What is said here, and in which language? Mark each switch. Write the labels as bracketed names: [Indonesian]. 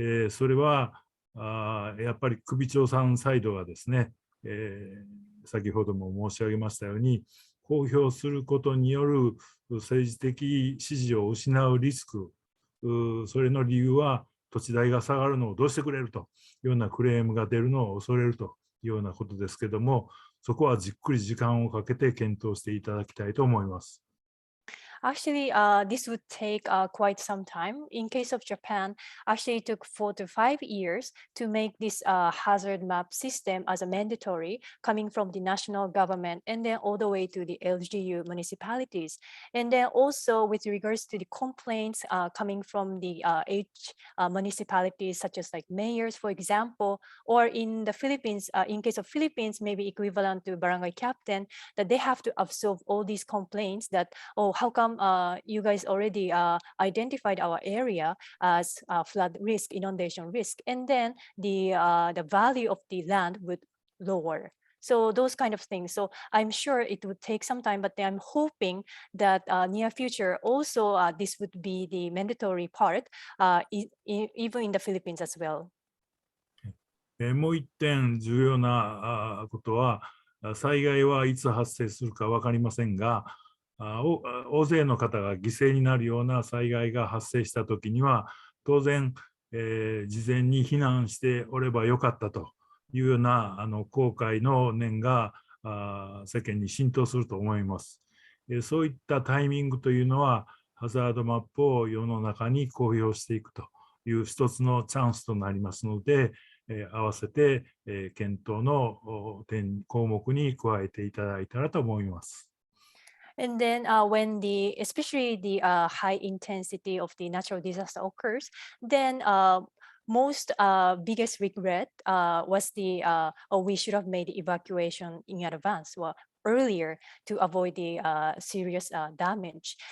[Japanese] それはやっぱり首長さんサイドがですね、先ほども申し上げましたように、公表することによる政治的支持を失うリスク、それの理由は土地代が下がるのをどうしてくれるというようなクレームが出るのを恐れるというようなことですけども、そこはじっくり時間をかけて検討していただきたいと思います。 [English] Actually, this would take quite some time. In case of Japan, actually it took 4 to 5 years to make this hazard map system as a mandatory coming from the national government and then all the way to the LGU municipalities. And then also with regards to the complaints coming from the municipalities such as like mayors, for example, or in the Philippines, in case of Philippines, maybe equivalent to barangay captain, that they have to absorb all these complaints that, oh, how come you guys already identified our area as flood risk, inundation risk, and then the value of the land would lower. So those kind of things. So I'm sure it would take some time, but I'm hoping that near future also this would be the mandatory part, even in the Philippines as well. [Japanese] もう一点重要なことは、災害はいつ発生するか分かりませんが、大勢の方が犠牲になるような災害が発生したときには、当然、事前に避難しておればよかったというような後悔の念が世間に浸透すると思います。そういったタイミングというのは、ハザードマップを世の中に公表していくという一つのチャンスとなりますので、合わせて検討の項目に加えていただいたらと思います。 [English] And then when especially the high intensity of the natural disaster occurs, then most biggest regret was we should have made the evacuation in advance or earlier to avoid the serious damage.